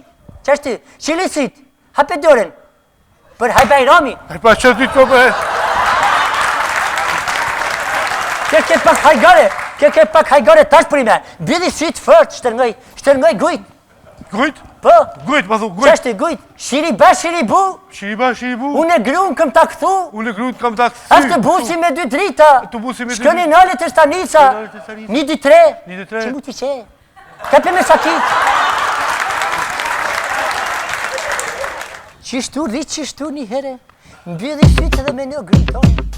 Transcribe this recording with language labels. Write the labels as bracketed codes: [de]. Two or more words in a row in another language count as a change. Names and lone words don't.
[sq] Qashtu, shili syt, hape dorën, për haj bajrami. E pa që ti të be? Kjo ke pak hajgare, kjo ke pak hajgare tash për ime. Bidi syt fort, shtërngoj gujt. Gujt? Po, Gujt, ma thu, gujt. qashtu gujt, shiri ba, shiri bu, Shiriba, shiribu. unë e grunë këm ta këthu, Unë e grut kam ta këthy. ashtë busi me 2 drita, Të busi me 2 shkoni nale të stanica, 1-2-3, që mu t'i qe, kape me sakit. Qishtu, rritë qishtu një here, mbydhi sytë edhe me në grunë tonë.